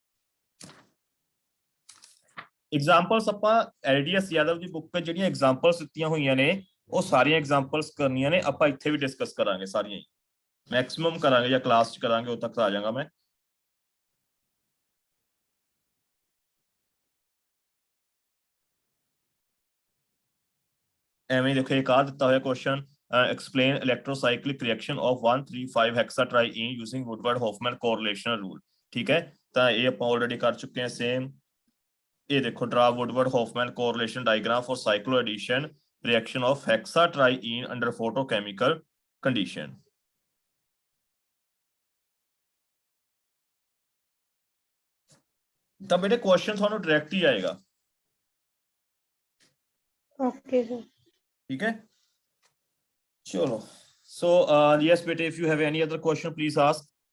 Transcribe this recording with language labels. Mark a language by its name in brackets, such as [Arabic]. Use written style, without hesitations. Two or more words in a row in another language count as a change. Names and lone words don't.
[Punjabi] ਐਗਜ਼ਾਮਪਲਸ ਆਪਾਂ LDS ਯਾਦਵ ਦੀ ਬੁੱਕ 'ਚ ਜਿਹੜੀਆਂ ਐਗਜ਼ਾਮਪਲਸ ਦਿੱਤੀਆਂ ਹੋਈਆਂ ਨੇ, ਉਹ ਸਾਰੀਆਂ ਐਗਜ਼ਾਮਪਲਸ ਕਰਨੀਆਂ ਨੇ, ਆਪਾਂ ਇੱਥੇ ਵੀ ਡਿਸਕਸ ਕਰਾਂਗੇ ਸਾਰੀਆਂ ਹੀ, ਮੈਕਸਿਮਮ ਕਰਾਂਗੇ ਜਾਂ ਕਲਾਸ 'ਚ ਕਰਾਂਗੇ, ਉਦੋਂ ਤੱਕ ਆ ਜਾਵਾਂਗਾ ਮੈਂ। ਐਵੇਂ ਦੇਖੋ, ਇੱਕ ਆ ਦਿੱਤਾ ਹੋਇਆ ਕੁਐਸਚਨ, [English] explain electrocyclic reaction of 1,3,5 hexatriene using Woodward Hoffman correlational rule, [Punjabi] ਠੀਕ ਹੈ, ਤਾਂ ਇਹ ਆਪਾਂ ਆਲਰੇਡੀ ਕਰ ਚੁੱਕੇ ਹਾਂ ਸੇਮ। ਇਹ ਦੇਖੋ, [English] draw Woodward Hoffman correlation diagram for cycloaddition reaction of hexatriene under photochemical condition। [Punjabi] ਤਾਂ ਬੇਟੇ ਕੁਐਸਚਨ ਤੁਹਾਨੂੰ ਡਾਇਰੈਕਟ ਹੀ ਆਏਗਾ, [English] Okay sir. [Punjabi] ਠੀਕ ਹੈ, ਚਲੋ। [English] So yes beta, if you have any other question please ask।